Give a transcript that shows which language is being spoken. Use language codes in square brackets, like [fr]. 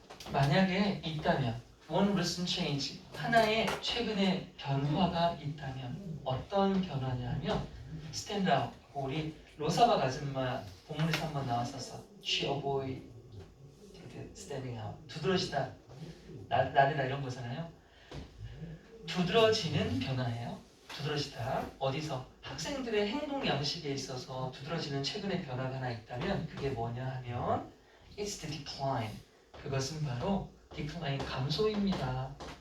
[ko] 만약에 있다면 [en] one recent change, [ko] 하나의 최근의 변화가 있다면 어떤 변화냐면 [en] stand out. [ko] 우리 로사박 아줌마 본문에서 한번 나왔었어. [en] She avoided standing out. [ko] 두드러지다, 나대다 이런 거잖아요. 두드러지는 변화예요. 두드러지다. 어디서? 학생들의 행동 양식에 있어서 두드러지는 최근의 변화가 하나 있다면 그게 뭐냐 하면 [en] It's the decline. [ko] 그것은 바로 decline, 감소입니다.